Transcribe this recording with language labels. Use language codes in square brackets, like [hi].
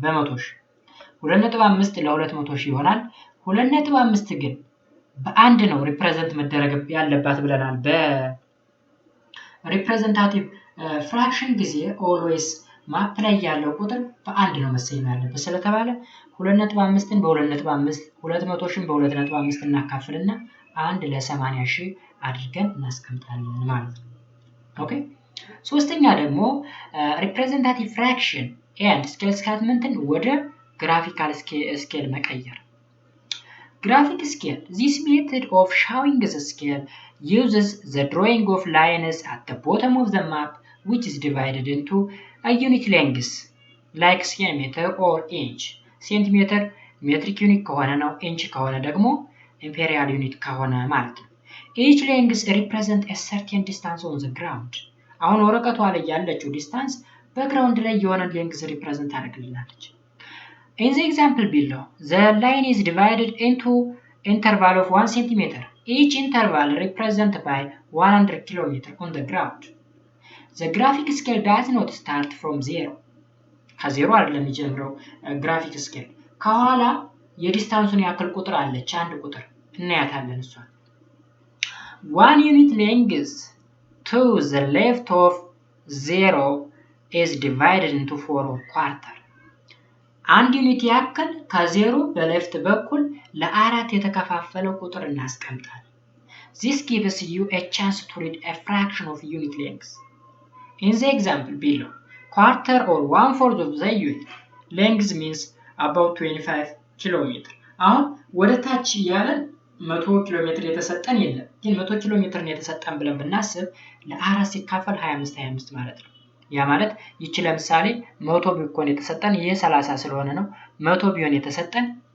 [am] በ100,000። 2.5 ለ200,000 ይሆናል። 2.5 ግን በአንድ ነው ሪፕሬዘንት መደረግ ያለባት ብለናል። በሪፕሬዘንታቲቭ ፍራክሽን ጊዜ ኦልዌይስ ማፕ ላይ ያለው ቁጥር በአንድ ነው መሰየም ያለበት ስለተባለ 2.5ን በ2.5 200,000 በ2.5 እናካፍልና 1 ለ80,000 አድርገን እናስቀምጣለን ማለት ነው። ኦኬ። ሶስተኛ ደግሞ ሪፕሬዘንታቲቭ ፍራክሽን ኤንድ ስኬል ስታትመንትን ወደ ግራፊካል ስኬል መቀየር። Graphic scale. [en] This method of showing the scale uses the drawing of lines at the bottom of the map, which is divided into a unit lengths, like centimeter or inch. Centimeter metric unit [am] ከሆነ ነው፣ inch ከሆነ ደግሞ imperial unit ከሆነ ማለት ነው። [en] Each length represent a certain distance on the ground. [am] አሁን ወረቀቷ ላይ ያለችው ዲስታንስ በግራውንድ ላይ የሆነ ሌንግዝ ሪፕሬዘንት ታደርግልናለች። [en] In the example below, the line is divided into interval of 1 centimeter. Each interval represented by 100 kilometer on the ground. The graphic scale does not start from 0. [am] ከዜሮ አይደለም የሚጀምረው ግራፊክ ስኬል። ከኋላ የዲስታንሱን ያክል ቁጥር አለች፣ አንድ ቁጥር እናያታለን እሷን። [en] 1 unit length to the left of 0 is divided into 4 quarter. [am] አንድ ዩኒት ያክል ከዜሮ በሌፍት በኩል ለአራት የተከፋፈለው ቁጥር እናስቀምጣለን። [en] This gives you a chance to read a fraction of unit length. In the example below, quarter or 1/4 of the unit length means about 25 kilometer. [am] አሁን ወደ ታች ያለን 100 ኪሎ ሜትር የተሰጠን የለም፣ ግን 100 ኪሎ ሜትር ነው የተሰጠን ብለን ብናስብ ለአራት ሲካፈል 25 ማለት ነው። ያ ማለት ይቺ ለምሳሌ 100 ቢሆን የተሰጠን ይሄ 30 ስለሆነ ነው 100 ቢሆን የተሰጠን